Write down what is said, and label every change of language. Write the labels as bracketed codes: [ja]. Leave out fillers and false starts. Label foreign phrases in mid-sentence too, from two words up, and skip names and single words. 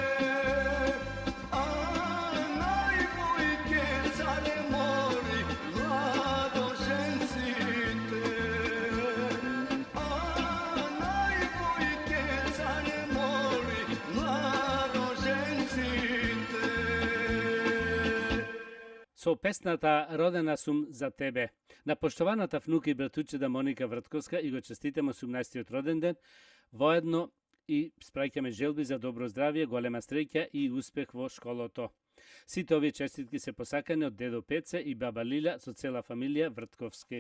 [mk] А најбојке, царе мори, младоженците. А најбојке, царе мори, младоженците. Со песната Родена сум за тебе. На поштованата внука и братучеда Моника Вртковска и го честитаме 18-тиот роден ден, воедно и спраќаме желби за добро здравје, голема среќа и успех во школото. Сите овие честитки се посакани од дедо Пеце и баба Лиля со цела фамилија Вртковски.